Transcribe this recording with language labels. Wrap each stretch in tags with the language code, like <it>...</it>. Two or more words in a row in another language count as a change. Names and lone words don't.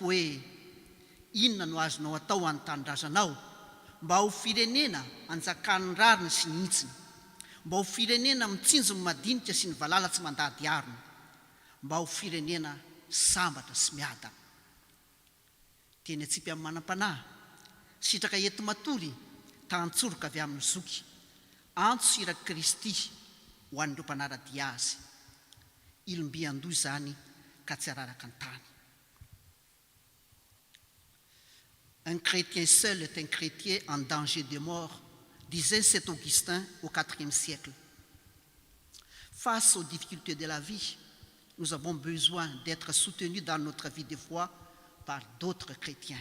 <mg>hoe inona no azonao atao an'ny tanindrazanao mba ho firenena anjakan'ny rariny sy ny intsiny mba ho firenena mitsinjo ny madinika sy ny valala tsy mandady arina mba ho firenena sambatra sy miada teny atsipy amin'ny manam-panahy sitraka ento matory tantsoroka avy amin'ny zoky antso iraky Kristy ho an'ireo mpanaradia azy ilombiandoha zany ka tsy araraka an-tany.</mg> <fr>Un chrétien seul est un chrétien en danger de mort, disait saint Augustin au IVe siècle. Face aux difficultés de la vie, nous avons besoin d'être soutenus dans notre vie de foi par d'autres chrétiens.</fr>